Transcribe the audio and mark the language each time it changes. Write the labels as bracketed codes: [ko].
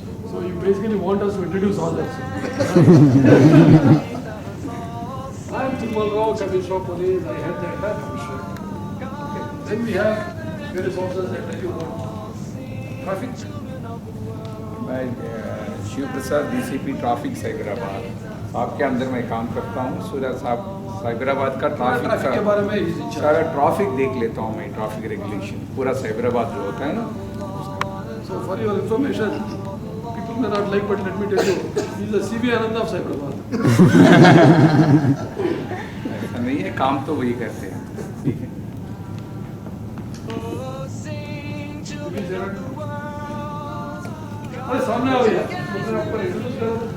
[en] So you basically want us to introduce all that. I am Tilmal Rao, Commissioner of Police. I head the entire commission. Okay. Then we have various officers that tell you about traffic. [hi] मैं शिव प्रसाद DCP traffic Cyberabad. आपके अंदर मैं काम करता हूँ. सूरज साहब साइबराबाद का traffic के ट्रैफिक बारे में [en] he's in charge. [hi] सारा ट्रैफिक देख लेता हूँ मैं. ट्रैफिक रेगुलेशन पूरा साइबराबाद जो होता है ना. [en] So for your information, people may not like, but let me tell you, he's the CV Ananda of Cyberabad. [hi] ऐसा नहीं है, काम तो वही करते हैं. ठीक है. अरे सामने आओ यार. आपको introduce करो.